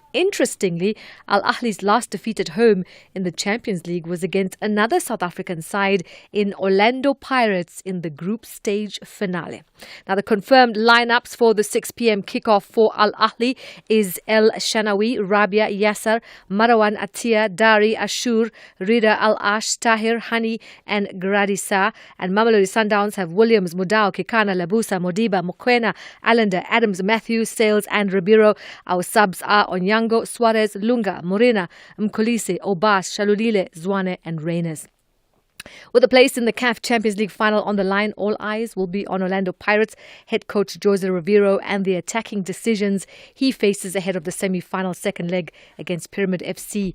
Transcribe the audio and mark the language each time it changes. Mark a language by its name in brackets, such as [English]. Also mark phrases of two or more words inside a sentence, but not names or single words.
[English] Interestingly, Al Ahly's last defeat at home in the Champions League was against another South African side in Orlando Pirates in the group stage finale. Now, the confirmed lineups for the 6 p.m. kickoff for Al Ahly is El Shanawi, Rabia Yasser, Marwan Attia, Dari Ashur, Rida Al-Ash, Tahir Hani and Gradisa. And Mamelodi Sundowns have Williams, Mudau, Kekana, Labusa, Modiba, Mokoena, Allender, Adams, Matthews, Sales and Ribeiro. Our subs are Onyango, Suarez, Lunga, Morena, Mkolisi, Obas, Shalulile, Zwane and Reyners. With a place in the CAF Champions League final on the line, all eyes will be on Orlando Pirates head coach Jose Riveiro and the attacking decisions he faces ahead of the semi-final second leg against Pyramid FC.